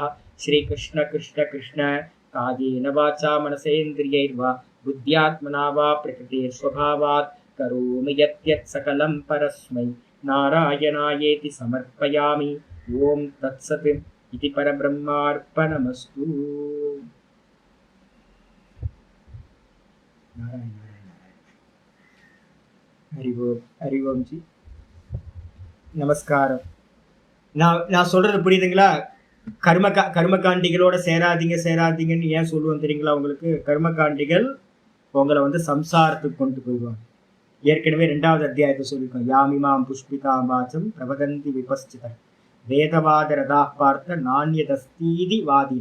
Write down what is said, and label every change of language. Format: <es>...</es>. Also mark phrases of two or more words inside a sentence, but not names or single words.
<sa>श्रीकृष्ण कृष्ण कृष्ण कायेन वाचा मनसेन्द्रियैर्वा बुद्ध्यात्मना वा प्रकृतेर्स्वभावात् करोमि यत् सकलं परस्मै नारायणायेति समर्पयामि। ॐ तत्सत् इति परब्रह्मार्पणमस्तु। नारायण हरि ओम जी நமஸ்காரம்.</sa> <ta>நான் சொல்றது புரியுதுங்களா? கர்மகாண்டிகளோட சேராதீங்கன்னு ஏன் சொல்லுவோம் தெரியுங்களா? உங்களுக்கு கர்மகாண்டிகள் உங்களை வந்து சம்சாரத்துக்கு கொண்டு போயிடுவாங்க. ஏற்கனவே 2வது அத்தியாயத்தை சொல்லியிருக்கோம்.</ta> <sa>यामिमाम् पुष्पिताम् वाचम् प्रवदन्ति विपश्चित वेदवाद रताः पार्थ नान्यदस्तीति वादिनः.</sa>